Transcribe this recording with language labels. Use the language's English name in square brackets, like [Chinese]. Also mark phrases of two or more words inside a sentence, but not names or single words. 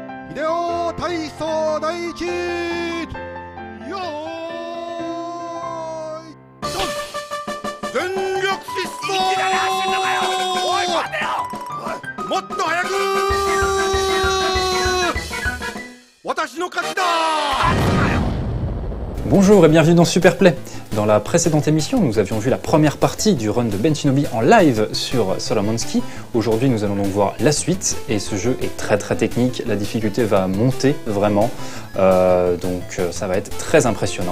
[Japanese] 秀夫体操第一よーいドン全力疾走もっと早く私の勝ちだ。 [French] Bonjour et bienvenue dans Superplay. Dans la précédente émission, nous avions vu la première partie du run de Ben Shinobi en live sur Solomonski. Aujourd'hui, nous allons donc voir la suite et ce jeu est très technique. La difficulté va monter vraiment, donc ça va être très impressionnant.